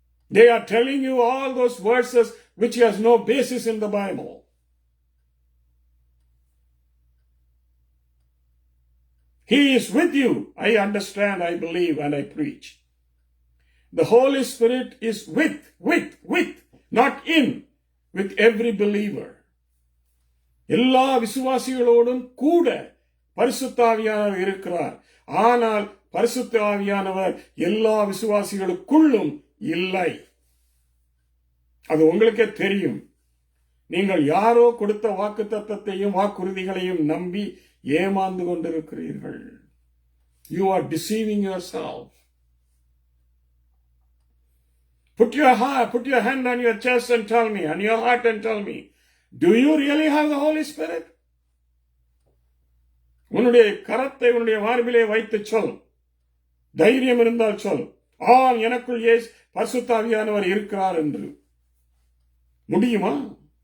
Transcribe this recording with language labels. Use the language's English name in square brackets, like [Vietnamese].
[English] They are telling you all those verses which has no basis in the Bible. He is with you. I understand, I believe, and I preach. The Holy Spirit is with, not in. with every believer. [Tamil] எல்லா விசுவாசிகளோடும் கூட பரிசுத்த ஆவியானவர் இருக்கிறார். ஆனால் பரிசுத்த ஆவியானவர் எல்லா விசுவாசிகளுக்குள்ளும் இல்லை. அது உங்களுக்கே தெரியும். நீங்கள் யாரோ கொடுத்த வாக்குத்தத்தத்தையும் வாக்குறுதிகளையும் நம்பி ஏமாந்து கொண்டிருக்கிறீர்கள். [English] You are deceiving yourself. Put your hand on your chest and tell me, on your heart and tell me, do you really have the Holy Spirit? [Tamil] உன்னுடைய கரத்தை உன்னுடைய மார்பிலே வைத்து சொல். தைரியம் இருந்தால் சொல், ஆம், எனக்குள் பரிசுத்த ஆவியானவர் இருக்கிறார் என்று. முடியுமா?